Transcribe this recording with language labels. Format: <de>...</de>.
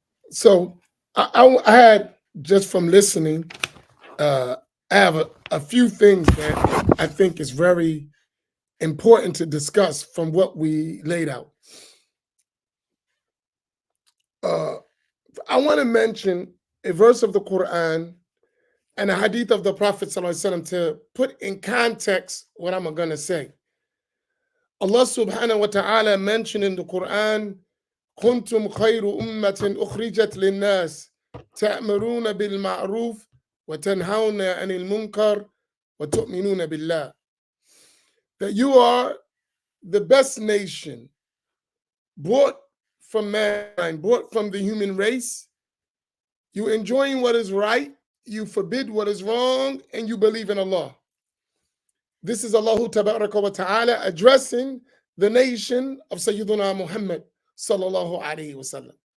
<en>So I had, just from listening, I have a few things that I think is very important to discuss from what we laid out. I want to mention a verse of the Quran and a hadith of the Prophet ﷺ to put in context what I'm going to say. Allah subhanahu wa ta'ala mentioned in the Quran,</en> <ar>كنتم خير أمة أخرجت للناس تأمرون بالمعروف وتنهون عن المنكر وتؤمنون بالله.</ar> <en>That you are the best nation brought from mankind, brought from the human race. You enjoying what is right, you forbid what is wrong, and you believe in Allah. This is Allah Tabaraka wa Ta'ala addressing the nation of Sayyiduna Muhammad sallallahu alayhi wasallam.</en>